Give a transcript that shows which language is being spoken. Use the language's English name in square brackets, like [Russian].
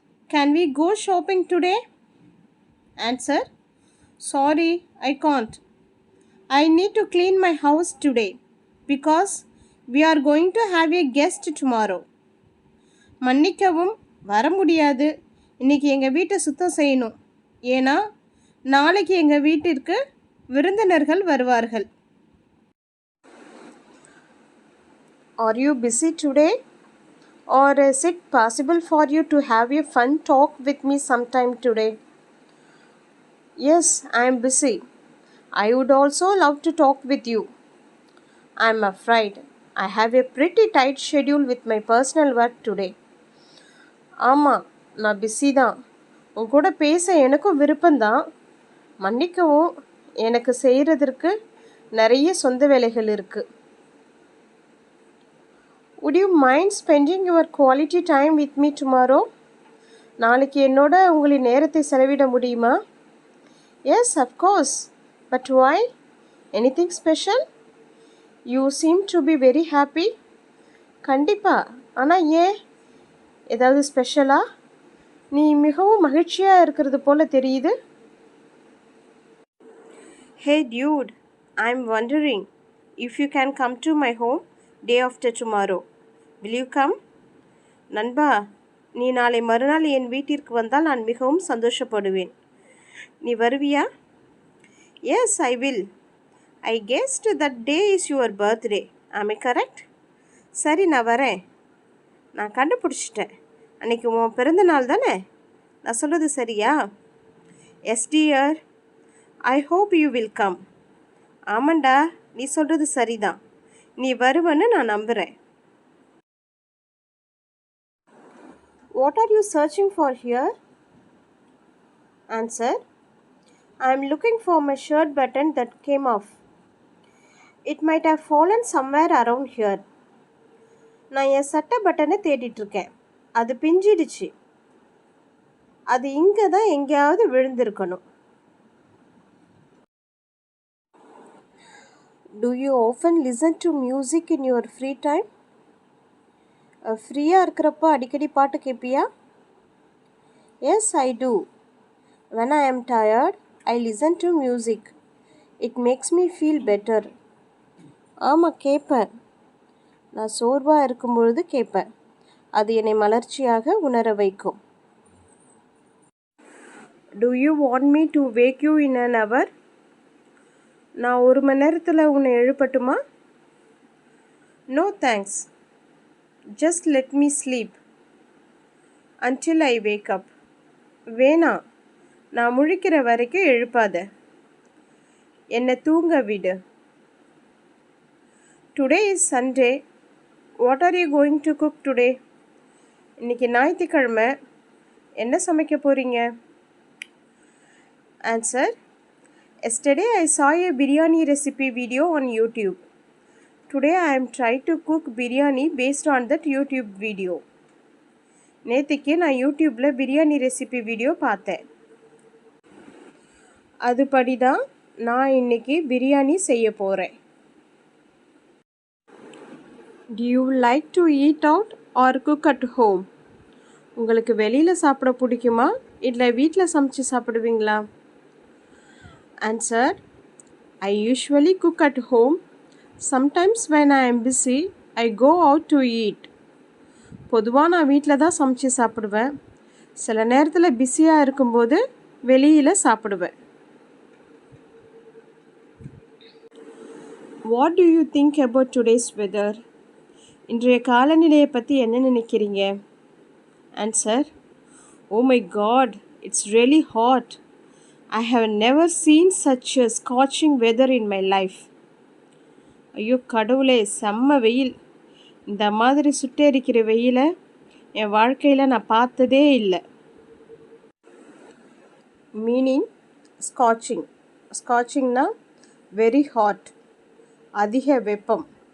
[English] Can we go shopping today? Answer. Sorry, I can't. I need to clean my house today because we are going to have a guest tomorrow. [Tamil] மன்னிக்கவும் வர முடியாது. இன்னைக்கு எங்கள் வீட்டை சுத்தம் செய்யணும். ஏன்னா நாளைக்கு எங்கள் வீட்டிற்கு விருந்தினர்கள் வருவார்கள். [English] Are you busy today? Or is it possible for you to have a fun talk with me sometime today? Yes, I am busy. I would also love to talk with you. I am afraid I have a pretty tight schedule with my personal work today. [Tamil] ஆமாம், நான் busy தான். உன் கூட பேச எனக்கும் விருப்பம்தான். மன்னிக்கவும், எனக்கு செய்கிறதற்கு நிறைய சொந்த வேலைகள் இருக்குது. [English] Would you mind spending your quality time with me tomorrow? [Tamil] நாளைக்கு என்னோட உங்களின் நேரத்தை செலவிட முடியுமா? [English] Yes, of course. But why? Anything special? You seem to be very happy. [Tamil] கண்டிப்பா. ஆனால் ஏன்? ஏதாவது ஸ்பெஷலா? நீ மிகவும் மகிழ்ச்சியாக இருக்கிறது போல தெரியுது. [English] Hey dude, I'm wondering if you can come to my home day after tomorrow. Will you come? [Tamil] நண்பா, நீ நாளை மறுநாள் என் வீட்டிற்கு வந்தால் நான் மிகவும் சந்தோஷப்படுவேன். நீ வருவியா? [English] Yes, I will. I guessed that day is your birthday. Am I correct? [Tamil] சரி, நான் வரேன். நான் கண்டுபிடிச்சிட்டேன். அன்றைக்கி உன் பிறந்த நாள் தானே? நான் சொல்கிறது சரியா? [English] Yes dear. I hope you will come. [Tamil] ஆமாண்டா, நீ சொல்கிறது சரிதான். நீ வருவன்னு நான் நம்புகிறேன். [English] What are you searching for here? Answer. I am looking for my shirt button that came off. It might have fallen somewhere around here. [Tamil] நான் என் சட்டை பட்டனை தேடிட்டுருக்கேன். அது பிஞ்சிடுச்சு. அது இங்கே தான் எங்கேயாவது விழுந்திருக்கணும். [English] Do you often listen to music in your free time? [Tamil] ஃப்ரீயாக இருக்கிறப்போ அடிக்கடி பாட்டு கேட்பியா? [English] Yes, I do. When I am tired, I listen to music. It makes me feel better. [Tamil] ஆமாம், கேட்பேன். நான் சோர்வாக இருக்கும்பொழுது கேட்பேன். அது என்னை மலர்ச்சியாக உணர வைக்கும். [English] Do you want me to wake you in an hour? [Tamil] நான் 1 மணி நேரத்தில் உன்னை எழுப்பட்டுமா? [English] No thanks. Just let me sleep until I wake up. [Tamil] வேணாம், நான் முழிக்கிற வரைக்கும் எழுப்பாத. என்னை தூங்க விடு. [English] Today is Sunday. What are you going to cook today? [Tamil] இன்னைக்கு ஞாயிற்றுக்கிழமை. என்ன சமைக்க போகிறீங்க? [English] Answer. Yesterday I saw a biryani recipe video on YouTube. Today I am trying to cook biryani based on that YouTube video. [Tamil] நேற்றுக்கு நான் யூடியூப்பில் biryani recipe video பார்த்தேன். அதுபடி தான் நான் இன்னைக்கு பிரியாணி செய்ய போகிறேன். [English] Do you like to eat out or cook at home? [Tamil] உங்களுக்கு வெளியில் சாப்பிட பிடிக்குமா இல்லை வீட்டில் சமைச்சு சாப்பிடுவீங்களா? [English] Answer. I usually cook at home. Sometimes when I am busy, I go out to eat. [Tamil] பொதுவாக நான் வீட்டில் தான் சமைச்சு சாப்பிடுவேன். சில நேரத்தில் பிஸியாக இருக்கும்போது வெளியில் சாப்பிடுவேன். [English] What do you think about today's weather? [Tamil] இன்றைய காலநிலையை பற்றி என்ன நினைக்கிறீங்க? [English] Answer. Oh my God, it's really hot. I have never seen such a scorching weather in my life. [Tamil] ஐயோ கடவுளே, செம்ம வெயில். இந்த மாதிரி சுட்டெரிக்கிற வெயிலை என் வாழ்க்கையில் நான் பார்த்ததே இல்லை. [English] Meaning scorching. ஸ்காட்சிங்னா very hot, [Tamil] அதிக வெப்பம்.